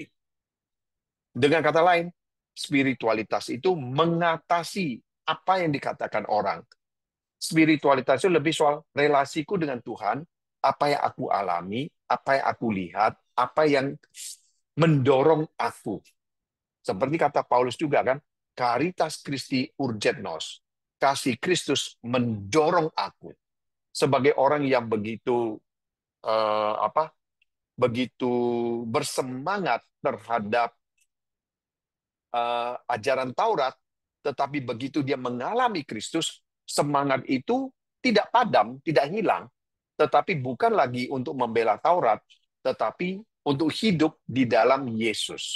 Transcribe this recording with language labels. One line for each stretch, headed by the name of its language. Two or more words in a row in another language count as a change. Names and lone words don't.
Indonesian: Dengan kata lain, spiritualitas itu mengatasi apa yang dikatakan orang. Spiritualitas itu lebih soal relasiku dengan Tuhan, apa yang aku alami, apa yang aku lihat, apa yang mendorong aku. Seperti kata Paulus juga kan,
Latin: caritas Christi urget nos.
Indonesian: Kasih Kristus mendorong aku sebagai orang yang begitu apa? Begitu bersemangat terhadap ajaran Taurat, tetapi begitu dia mengalami Kristus, semangat itu tidak padam, tidak hilang, tetapi bukan lagi untuk membela Taurat, tetapi untuk hidup di dalam Yesus.